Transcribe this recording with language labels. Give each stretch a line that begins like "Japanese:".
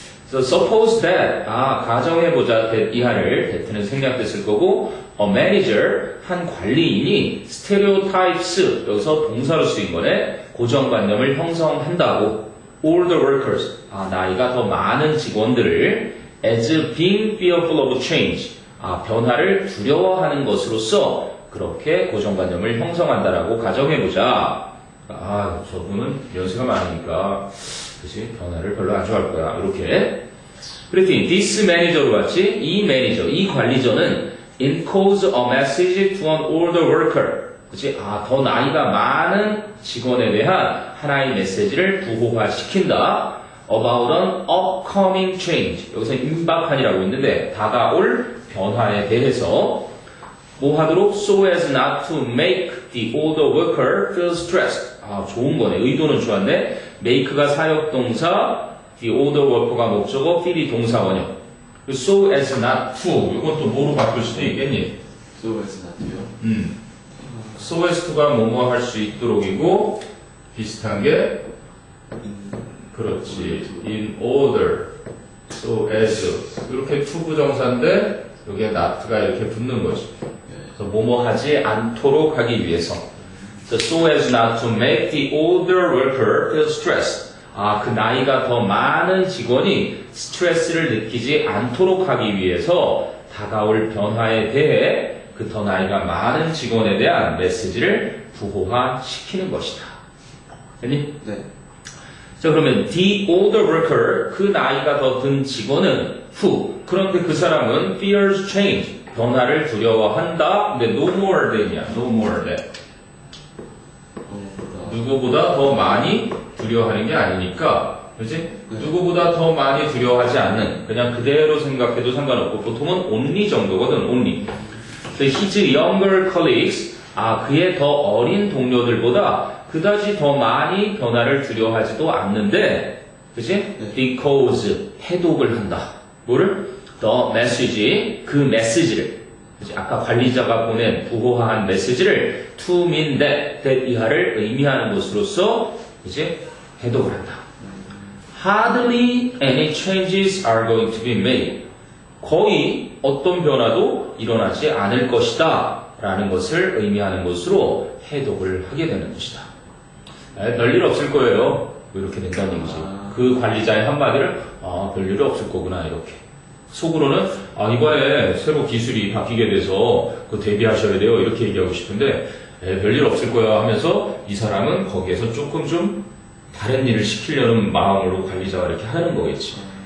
English: So suppose that
Korean: 가정해보자 that 이하를 that는 생략됐을 거고
English: a manager
Korean: 한 관리인이 stereotypes 여기서 동사로 쓰인 거네 고정관념을 형성한다고
English: all the workers
Korean: 나이가 더 많은 직원들을
English: as being fearful of change
Korean: 변화를 두려워하는 것으로서 그렇게 고정관념을 형성한다라고 가정해보자. 저분은 연세가 많으니까 그치? 변화를 별로 안 좋아할 거야. 이렇게. 그랬더니 this manager로 봤지? 이 매니저, 이 관리자는
English: encodes a message to an older worker.
Korean: 그치? 더 나이가 많은 직원에 대한 하나의 메시지를 부호화시킨다.
English: About an upcoming change.
Korean: 여기서 임박한이라고 있는데 다가올 변화에 대해서 뭐 하도록?
English: So as not to make the older worker feel stressed.
Korean: 좋은 거네. 의도는 좋았네. make가 사역동사,
English: the older worker
Korean: 가 목적어, feel이 동사 원형.
English: So as not to.
Korean: 이건 또 뭐로 바꿀 수도 있겠니?
English: So as not to요?
Korean: So as to가 뭐뭐 할 수 있도록이고 비슷한 게 그렇지.
English: in order.
Korean: So as. 이렇게 to 부정사인데 여기에 not가 이렇게 붙는 거지. 그래서 뭐뭐 하지 않도록 하기 위해서.
English: So as not to make the older worker feel stressed.
Korean: 그 나이가 더 많은 직원이 스트레스를 느끼지 않도록 하기 위해서 다가올 변화에 대해 그 더 나이가 많은 직원에 대한 메시지를 부호화시키는 것이다. 됐니? 네. 자, 그러면
English: the older worker,
Korean: 그 나이가 더 든 직원은 who, 그런데 그 사람은
English: fears change,
Korean: 변화를 두려워한다.
English: 근데 no more than이야. no more than.
Korean: 누구보다 더 많이 두려워하는 게 아니니까, 그렇지? 네. 누구보다 더 많이 두려워하지 않는, 그냥 그대로 생각해도 상관없고, 보통은 only 정도거든, only.
English: His younger colleagues,
Korean: 그의 더 어린 동료들보다 그다지 더 많이 변화를 두려워하지도 않는데, 그치? 네. Because, 해독을 한다. 뭐를?
English: The message,
Korean: 그 메시지를. 그치? 아까 관리자가 보낸 부호화한 메시지를
English: to mean that
Korean: 이하를 의미하는 것으로서, 그치? 해독을 한다.
English: Hardly any changes are going to be made.
Korean: 거의 어떤 변화도 일어나지 않을 것이다. 라는 것을 의미하는 것으로 해독을 하게 되는 것이다. 별일 없을 거예요. 이렇게 된다는 얘기지. 그 관리자의 한마디를 별일 없을 거구나 이렇게. 속으로는 이번에 새로 기술이 바뀌게 돼서 그 대비하셔야 돼요 이렇게 얘기하고 싶은데 별일 없을 거야 하면서 이 사람은 거기에서 조금 좀 다른 일을 시키려는 마음으로 관리자가 이렇게 하는 거겠지.